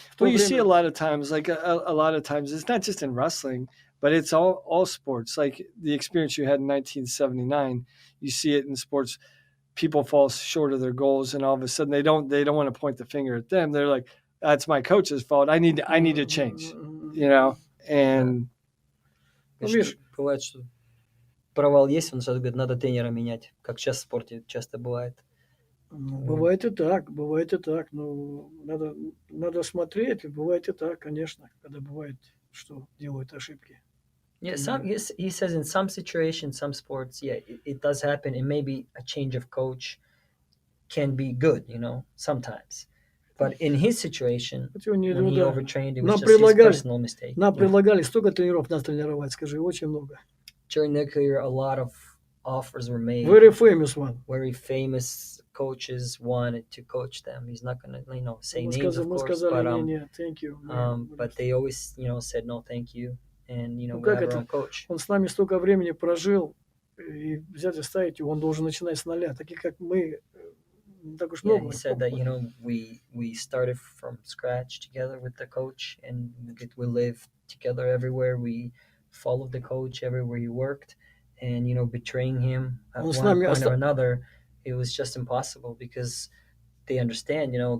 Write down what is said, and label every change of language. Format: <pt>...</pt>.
<en>Well, you see a lot of times, like a lot of times, it's not just in wrestling, but it's all sports. Like the experience you had in 1979, you see it in sports. People fall short of their goals, and all of a sudden they don't want to point the finger at them. They're like, "That's my coach's fault. I need to change," And</en> <ru>Бывает, что провал есть, он сразу говорит, надо тренера менять, как сейчас в спорте часто бывает. Бывает и так. Но надо смотреть. Бывает и так, конечно, когда бывает, что делают ошибки.</ru> <en>Yeah, he says in some situations, some sports, it does happen. And maybe a change of coach can be good, sometimes. But in his situation, when he overtrained, it was just his personal mistake.</en> <ru>Нам предлагали столько тренеров нас тренировать, скажи, очень много.</ru> <en>During their career, a lot of offers were made. Very famous one. Very famous coaches wanted to coach them. He's not going to, say names, of course.</en> <ru>Сказали,</ru> <en>thank you. But they always, said no, thank you. And, we have our own coach.</en> <ru>Он с нами столько времени прожил, и взять и ставить его, он должен начинать с нуля. Такие, как мы, так уж</ru> <en>Yeah,</en> <ru>много.</ru> <en>he said that we started from scratch together with the coach, and we lived together everywhere. We followed the coach everywhere he worked, and betraying him at</en> <ru>Он с</ru> <en>one</en> <ru>нами</ru> <en>point or another, it was just impossible because they understand.</en>